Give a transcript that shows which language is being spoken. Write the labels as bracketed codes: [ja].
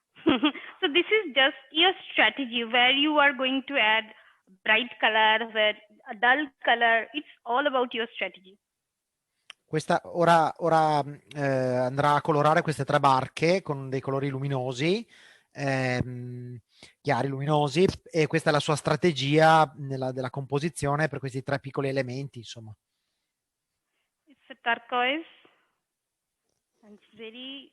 [en] So this is just your strategy where you are going to add bright color, where a dull color. It's all about your strategy. [it] Questa ora andrà a colorare queste 3 barche con dei colori luminosi, chiari, luminosi, e questa è la sua strategia della composizione per questi 3 piccoli elementi, insomma. [en] It's a turquoise, and it's very